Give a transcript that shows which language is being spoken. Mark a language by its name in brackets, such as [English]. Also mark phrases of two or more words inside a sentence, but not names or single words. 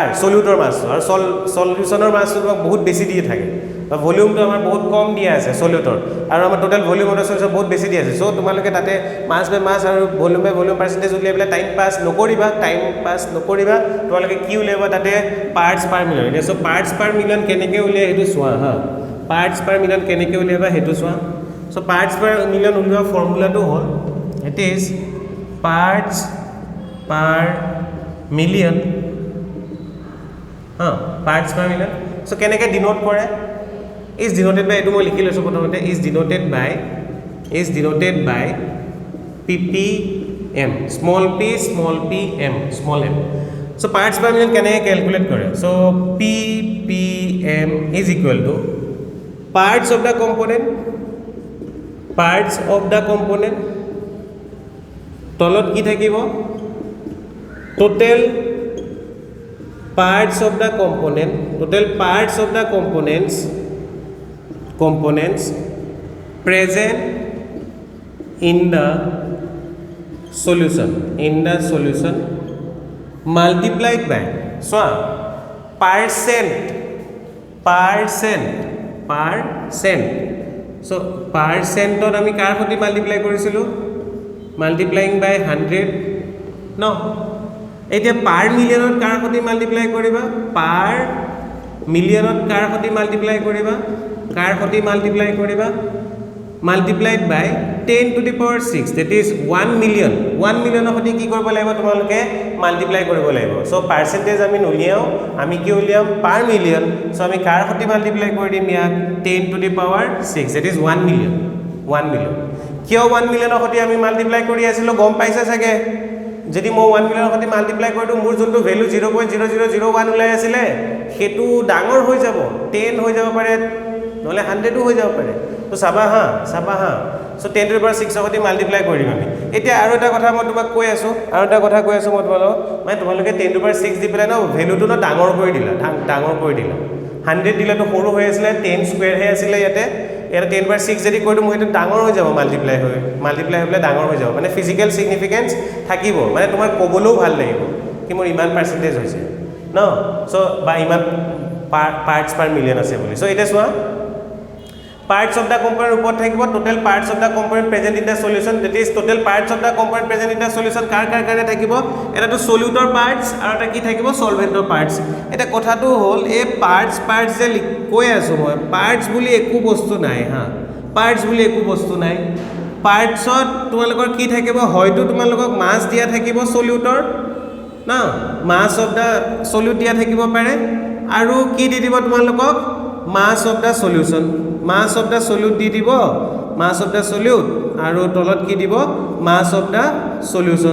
[English] soluteৰ mass [Assamese] আৰু [English] solutionৰ massটো [Assamese] বহুত বেছি দিয়ে থাকে বা ভলিউমটো আমাৰ বহুত কম দিয়া আছে সলিউটৰ আৰু আমাৰ [English] total volume of solution [Assamese] বহুত বেছি দিয়া আছে সো তোমালোকে তাতে [English] mass by mass [Assamese] আৰু [English] volume by volume percentage [Assamese] উলিয়াই পেলাই [English] time pass [Assamese] নকৰিবা তোমালোকে কি উলিয়াবা তাতে [English] parts per million so parts per million [Assamese] কেনেকৈ উলিয়াই হেতু চোৱা হা [English] parts per million [Assamese] কেনেকৈ উলিয়াবা হেতু চোৱা [English] so parts per million [Assamese] উলিওৱা ফৰ্মুলাটো হ'ল [English] it is parts per million parts per million so [Assamese] কেনেকৈ ডিনোট কৰে [English] is denoted by [Assamese] এটো মই লিখি লৈছো প্ৰথমতে [English] is denoted by ppm small p m so parts per million [Assamese] কেনেকৈ ক্যালকুলেট কৰে [English] so ppm is equal to parts of the component [Assamese] তলত কি থাকিব [English] total parts of the components present in the solution multiplied by so percent so percent [Assamese] ত আমি কাৰ সৈতে মাল্টিপ্লাই কৰিছিলো [English] multiplying by [Assamese] 100 no এতিয়া [English] per millionত [Assamese] কাৰ সৈতে মাল্টিপ্লাই কৰিবা [English] per millionত [Assamese] কাৰ সৈতে মাল্টিপ্লাই কৰিবা [English] multiplied by 10 to the power 6 that is 1 million [Assamese] সৈতে কি কৰিব লাগিব তোমালোকে মাল্টিপ্লাই কৰিব লাগিব [English] so percentage [Assamese] আমি নলিয়াও আমি কি উলিয়াম [English] per million so [Assamese] আমি কাৰ সৈতে মাল্টিপ্লাই কৰি দিম ইয়াক 10 [English] to the power 6 that is 1 million [Assamese] কিয় 1 মিলিয়নৰ সৈতে আমি মাল্টিপ্লাই কৰি আছিলো গম পাইছা চাগে যদি মই 1 মিলিয়নৰ সৈতে মাল্টিপ্লাই কৰি দিও মোৰ যোনটো ভ্যালু 0.0001 ওলাই আছিল হেতু ডাঙৰ হৈ যাব 10 হৈ যাব পাৰে নহলে 100 হৈ যাব পাৰে তো চাবা হা সো 10 [English] to the power [Assamese] 6 সৈতে মাল্টিপ্লাই কৰি দিম আমি এতিয়া আৰু এটা কথা মই তোমাক কৈ আছো মই তোমালোকক মানে তোমালোকে 10 [English] to the power [Assamese] 6 দি পেলাই ন ভ্যালুটো ন ডাঙৰ কৰি দিলা 100 দিলেতো সৰু হৈ আছিল 10 স্কয়াৰ হে আছিল ইয়াতে 10 to the power 6 যদি কৰিটো মই এটা ডাঙৰ হৈ যাব মাল্টিপ্লাই হৈ পেলাই ডাঙৰ হৈ যাব মানে [English] physical significance [Assamese] থাকিব মানে তোমাৰ ক'বলৈও ভাল লাগিব কি মোৰ ইমান পাৰ্চেন্টেজ হৈছে ন সো বা ইমান [English] parts per million [Assamese] আছে বুলি সো এটা চোৱা [English] parts of the component [Assamese] ওপৰত থাকিব [English] total parts of the component present in the solution, that is total parts of the component present in the solution [Assamese] কাৰ কাৰণে থাকিব, এটাটো [English] soluteৰ parts [Assamese] আৰু এটা কি থাকিব [English] solventৰ parts। [Assamese] এটা কথাটো হ'ল এই পাৰ্টস যে কৈ আছো মই, পাৰ্টস বুলি একো বস্তু নাই হা, পাৰ্টস বুলি একো বস্তু নাই। পাৰ্টসত তোমালোকৰ কি থাকিব, হয়তো তোমালোকক মাছ দিয়া থাকিব সলিউটৰ না, [English] mass of the solute [Assamese] দিয়া থাকিব পাৰে, আৰু কি দি দিব তোমালোকক [English] mass of the solution, mass of the solute [Assamese] দি দিব, [English] mass of the solute [Assamese] আৰু তলত কি দিব [English] mass of the solution.